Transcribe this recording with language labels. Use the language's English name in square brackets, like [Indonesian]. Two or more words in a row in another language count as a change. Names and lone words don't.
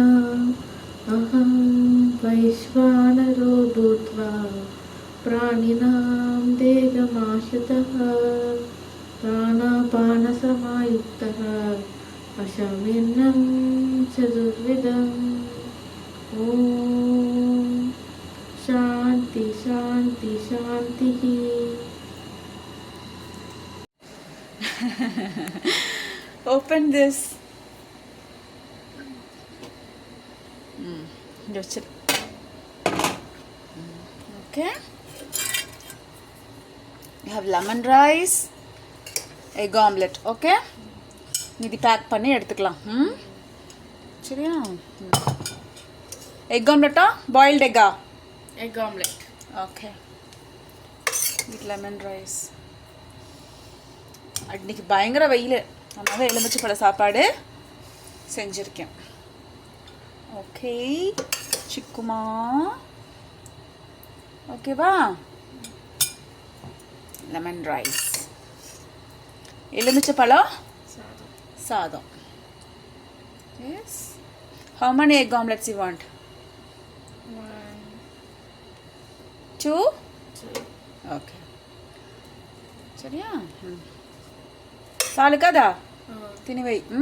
[Sanskrit] అహం వైశ్వానరో భూత్వా ప్రాణినాం దేహమాశ్రితః ప్రాణాపానసమాయుక్తః అశమేన్నం చతుర్విధం. ఓం శాంతి శాంతి శాంతి. [English] Open this. Okay. You have lemon rice, egg omelette. [Tamil] Okay. இது பேக் பண்ணி எடுத்துக்கலாம். சரியா? [English] egg omelette-ah boiled egg-ah? egg omelette. okay. with lemon rice. [Tamil] அன்றைக்கி பயங்கர வெயில், அதனால எலுமிச்சை பழ சாப்பாடு செஞ்சுருக்கேன். ஓகே சிக்குமா, ஓகேவா? [English] lemon rice, [Tamil] எலுமிச்சை பழம் சாதம். [English] Yes. How many egg omelets you want? 1, 2? 2. [Tamil] Okay. சரியா? [Telugu] చాలు కదా, తినివేయి.